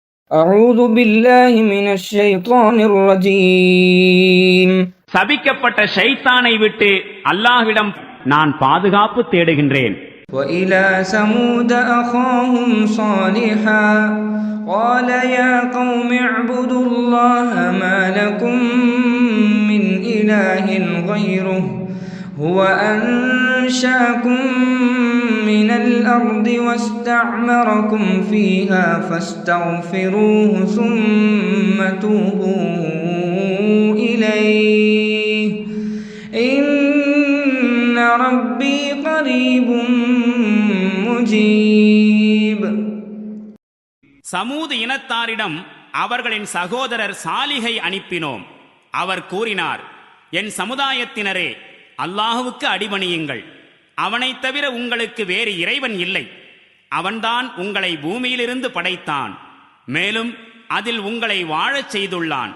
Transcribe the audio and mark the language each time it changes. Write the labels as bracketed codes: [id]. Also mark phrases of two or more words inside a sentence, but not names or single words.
[ar] أعوذ بالله من الشيطان الرجيم. [ta] சபிக்கப்பட்ட ஷைத்தானை விட்டு அல்லாஹ்விடம் நான் பாதுகாப்பு தேடுகின்றேன். [ar] وإلى ثمود أخاهم صالحا قال يا قوم اعبدوا الله ما لكم من إله غيره هو أنشأكم من الأرض واستعمركم فيها فاستغفروه ثم توبوا إليه إن ربي قريب مجيب. [ta] சமூது இனத்தாரிடம் அவர்களின் சகோதரர் சாலிகை அனுப்பினோம். அவர் கூறினார், என் சமுதாயத்தினரே, அல்லாஹுவுக்கு அடிபணியுங்கள். அவனைத் தவிர உங்களுக்கு வேறு இறைவன் இல்லை. அவன்தான் உங்களை பூமியிலிருந்து படைத்தான், மேலும் அதில் உங்களை வாழச் செய்துள்ளான்.